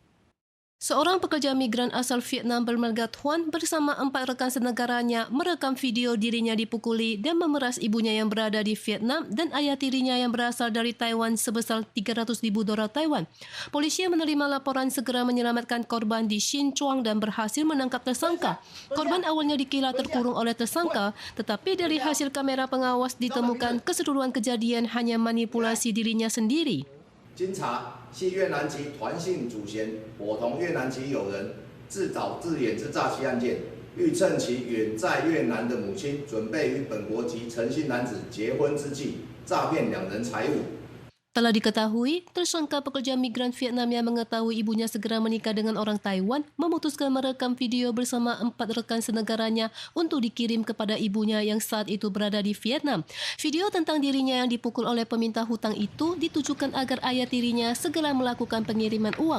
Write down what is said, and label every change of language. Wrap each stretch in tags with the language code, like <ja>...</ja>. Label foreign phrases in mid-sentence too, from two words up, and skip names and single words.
<id>Seorang pekerja migran asal Vietnam bermarga Thuan bersama 4 rekan senegaranya merekam video dirinya dipukuli dan memeras ibunya yang berada di Vietnam dan ayah tirinya yang berasal dari Taiwan sebesar $300.000 Taiwan. Polisi yang menerima laporan segera menyelamatkan korban di Sin Chuang dan berhasil menangkap tersangka. Korban awalnya dikira terkurung oleh tersangka, tetapi dari hasil kamera pengawas ditemukan keseluruhan kejadian hanya manipulasi dirinya sendiri.</id> <zh>经查系越南籍团姓主嫌伙同越南籍友人自导自演之诈欺案件，欲趁其远在越南的母亲准备与本国籍陈姓男子结婚之际，诈骗2人财物。</zh> <id>Telah diketahui, tersangka pekerja migran Vietnam yang mengetahui ibunya segera menikah dengan orang Taiwan memutuskan merekam video bersama 4 rekan senegaranya untuk dikirim kepada ibunya yang saat itu berada di Vietnam. Video tentang dirinya yang dipukul oleh peminta hutang itu ditujukan agar ayah tirinya segera melakukan pengiriman uang.</id>